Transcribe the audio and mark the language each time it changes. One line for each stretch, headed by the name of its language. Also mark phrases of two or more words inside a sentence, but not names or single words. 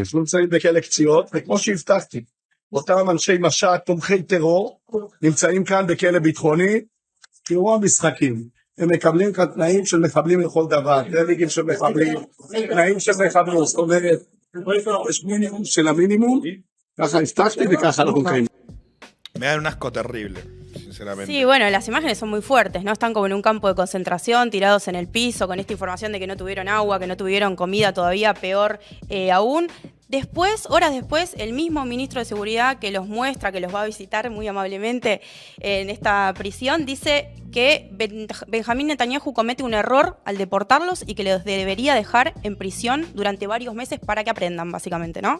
Hebrew: אנחנו נמצאים בכלא קציעות, וכמו שהבטחתי, אותם אנשי משט תומכי טרור נמצאים כאן בכלא ביטחוני. תראו המשחקים, הם מקבלים כאן תנאים של מחבלים לכל דבר, טלגים של מחבלים, תנאים של מחבלים, זאת אומרת, יש מינימום של המינימום, ככה הבטחתי וככה אנחנו מקיימים.
Spanish: Me dan un asco terrible, sinceramente. Sí, bueno, las imágenes son muy fuertes, ¿no? Están como en un campo de concentración, tirados en el piso, con esta información de que no tuvieron agua, que no tuvieron comida, todavía peor aún. Después, horas después, el mismo ministro de Seguridad que los muestra, que los va a visitar muy amablemente en esta prisión, dice que Benjamín Netanyahu comete un error al deportarlos y que los debería dejar en prisión durante varios meses para que aprendan, básicamente, ¿no?